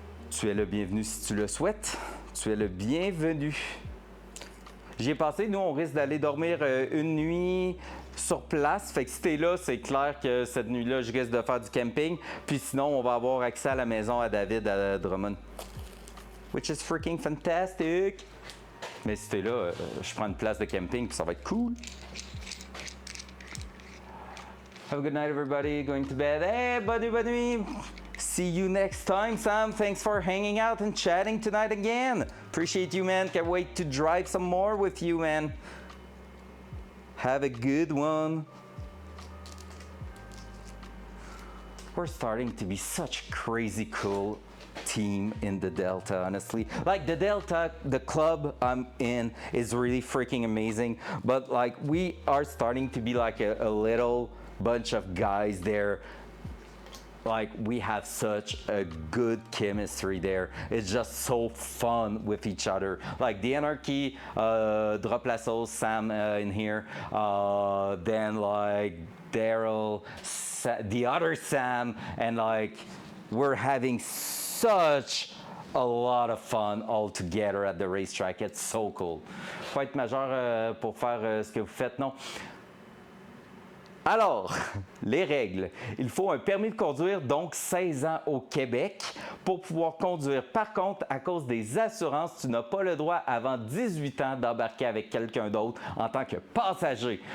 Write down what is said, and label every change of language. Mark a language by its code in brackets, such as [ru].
[fr] Tu es le bienvenu si tu le souhaites. Tu es le bienvenu. J'y ai passé, nous on risque d'aller dormir une nuit sur place. Fait que si t'es là, c'est clair que cette nuit-là, je risque de faire du camping. Puis sinon, on va avoir accès à la maison à David à Drummond. [en] Which is freaking fantastic! [fr] Mais si t'es là, je prends une place de camping puis ça va être cool. [en] Have a good night, everybody. Going to bed. Hey, [fr] bonne nuit! [en] See you next time, Sam. Thanks for hanging out and chatting tonight again. Appreciate you, man. Can't wait to drive some more with you, man. Have a good one. We're starting to be such a crazy cool team in the Delta, honestly. Like the Delta, the club I'm in is really freaking amazing. But like we are starting to be like a little bunch of guys there like we have such a good chemistry there. It's just so fun with each other. Like the Anarchy, Drop La Sauce, Sam in here, then like Daryl, the other Sam, and like we're having such a lot of fun all together at the racetrack. It's so cool. [fr] Faut être majeur pour faire ce que vous faites, non? Alors, les règles. Il faut un permis de conduire, donc 16 ans au Québec, pour pouvoir conduire. Par contre, à cause des assurances, tu n'as pas le droit avant 18 ans d'embarquer avec quelqu'un d'autre en tant que passager.